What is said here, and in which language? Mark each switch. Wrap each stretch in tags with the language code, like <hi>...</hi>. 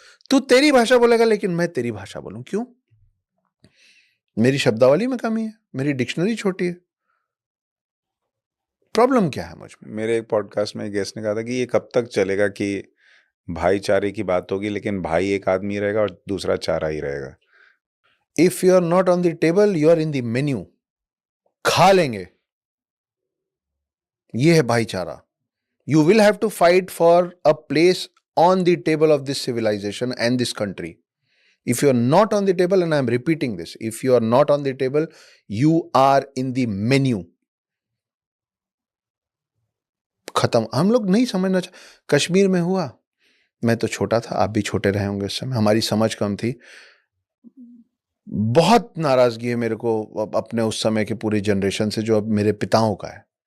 <hi>तू तेरी भाषा बोलेगा लेकिन मैं तेरी भाषा बोलूं, क्यों? मेरी शब्दावली में कमी है, मेरी डिक्शनरी छोटी है, प्रॉब्लम क्या है मुझ में? मेरे एक पॉडकास्ट में एक गेस्ट ने कहा था कि ये कब तक चलेगा कि भाईचारे की बात होगी लेकिन भाई एक आदमी रहेगा और दूसरा चारा ही रहेगा।</hi> <en>If you are not on the table, you are in the menu.</en> <hi>खा लेंगे, ये है भाईचारा।</hi> <en>You will have to fight for a place on the table of this civilization and this country. If you are not on the table, and I am repeating this, if you are not on the table, you are in the menu.</en> <hi>खत्म। हम लोग नहीं समझना कश्मीर में हुआ, मैं तो छोटा था, आप भी छोटे रहे होंगे उस समय, हमारी समझ कम थी। बहुत नाराजगी है मेरे को अपने उस समय के पूरे जनरेशन से जो अब मेरे पिताओं का है।</hi>